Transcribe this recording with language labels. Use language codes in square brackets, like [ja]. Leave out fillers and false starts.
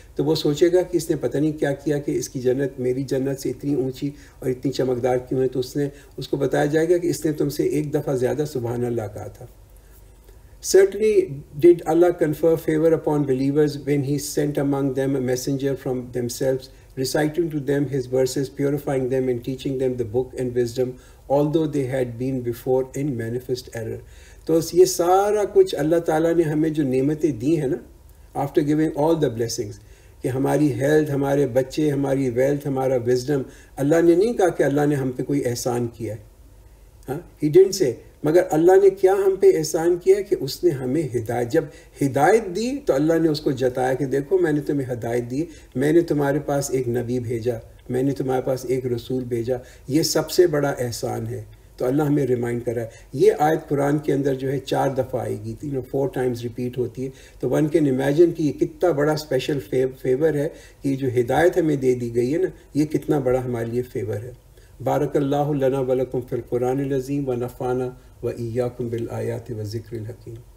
[ur] تو وہ سوچے گا کہ اس نے پتہ نہیں کیا کیا کہ اس کی جنت میری جنت سے اتنی اونچی اور اتنی چمکدار کیوں ہے. تو اس کو بتایا جائے گا کہ اس نے تم سے ایک دفعہ زیادہ سبحان اللہ کہا تھا. [en] Certainly did Allah confer favor upon believers when He sent among them a messenger from themselves, reciting to them His verses, purifying them and teaching them the book and wisdom, although they had been before in manifest error. [ur] تو یہ سارا کچھ اللہ تعالیٰ نے ہمیں جو نعمتیں دی ہیں نا، [en] after giving all the blessings، [ur] کہ ہماری ہیلتھ، ہمارے بچے، ہماری ویلتھ، ہمارا وزڈم، اللہ نے نہیں کہا کہ اللہ نے ہم پہ کوئی احسان کیا ہے. [en] ہاں He didn't say. [ur] مگر اللہ نے کیا ہم پہ احسان کیا کہ اس نے ہمیں ہدایت، جب ہدایت دی تو اللہ نے اس کو جتایا کہ دیکھو میں نے تمہیں ہدایت دی، میں نے تمہارے پاس ایک نبی بھیجا، میں نے تمہارے پاس ایک رسول بھیجا، یہ سب سے بڑا احسان ہے. تو اللہ ہمیں ریمائنڈ کر رہا ہے. یہ آیت قرآن کے اندر جو ہے 4 دفعہ آئے گی، 4 times ریپیٹ ہوتی ہے. تو [en] one can imagine [ur] کہ یہ کتنا بڑا اسپیشل فیور ہے کہ یہ جو ہدایت ہمیں دے دی گئی ہے نا، یہ کتنا بڑا ہمارے لیے فیور ہے. [ar] بارک اللہ لنا ولکم فی القرآن العظیم ونفعنا وإياكم بالآيات والذكر الحكيم.